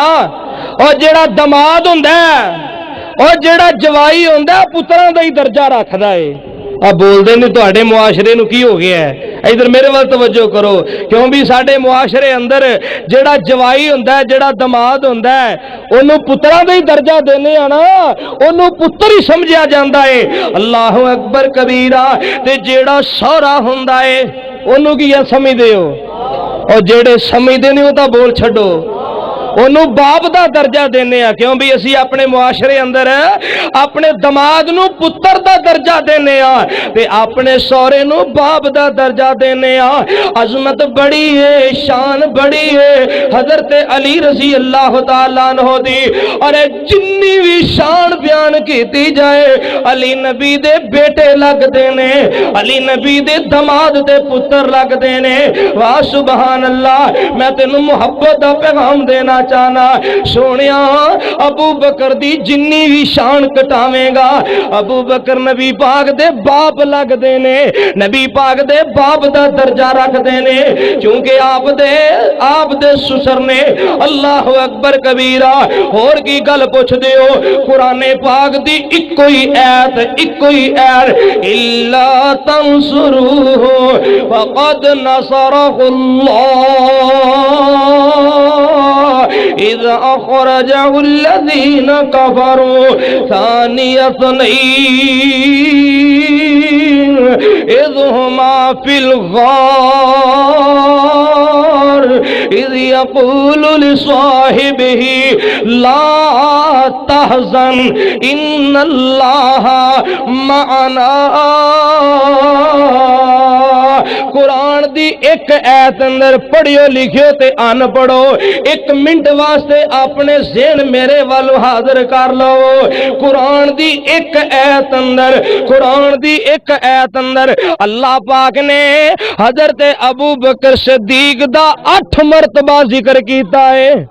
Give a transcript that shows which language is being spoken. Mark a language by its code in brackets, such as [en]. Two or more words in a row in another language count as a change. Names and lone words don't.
[pa] اور جیہڑا داماد ہوندا اے اور جیہڑا جوائی ہوندا پتراں دا ای درجہ رکھدا اے. اب بولدے نیں تہاڈے معاشرے نوں کی ہو گیا اے? ادھر میرے ول توجہ کرو، کیوں وی ساڈے معاشرے اندر جیہڑا جوائی ہوندا اے، جیہڑا داماد ہوندا اے، اوہنوں پتراں دا ای درجہ دینے آں نا، اوہنوں پتر ای سمجھیا جاندا اے. [ar] الله أكبر كبيرا. [pa] تے جیہڑا سوہرا ہوندا اے اوہنوں کی سمجھدے ہو، اور جیہڑے سمجھدے نہیں او تو بول چھڈو، اوہنوں باپ دا درجہ دینے آں. کیوں وی اسی اپنے معاشرے اندر اپنے داماد نوں پتر دا درجہ دینے آں تے اپنے سوہرے نوں باپ دا درجہ دینے آں. عظمت بڑی اے، شان بڑی اے حضرت علی [ar] रजी अल्लाह तआला अन्हु [pa] دی. اور جنی وی شان بیان کی جائے، علی نبی دے بیٹے لگدے نیں، علی نبی دے داماد دے پتر لگدے نیں. [ar] واہ سبحان الله. [pa] میں تینوں محبت دا پیغام دینا چاہنا، سوہنیا ابو بکر دی جنی وی شان گھٹاوے گا، ابو بکر نبی پاک دے باپ لگدے نیں، نبی پاک دے باپ دا درجہ رکھدے نیں، کیونکہ آپ دے سسر نیں. [ar] अल्लाह अकबर कबीरा। [pa] ہور کی گل پچھدے ہو? قرآنِ پاک دی اکو ای آیت، اکو ای آیت, [ar] إلا تنصروه فقد نصره الله إذ أخرجه الذين كفروا ثاني اثنين إذ هما في الغار إذ يقول لصاحبه لا تحزن إن الله معنا. [pa] قرآن دی اک آیت اندر پڑھیو لکھیو تے ان پڑھو، اک منٹ واسطے اپنے ذہن میرے ول حاضر کر لو. قرآن دی اک آیت اندر، قرآن دی اک آیت اندر اللہ پاک نے حضرت ابو بکر صدیق دا 8 مرتبہ ذکر کیتا اے.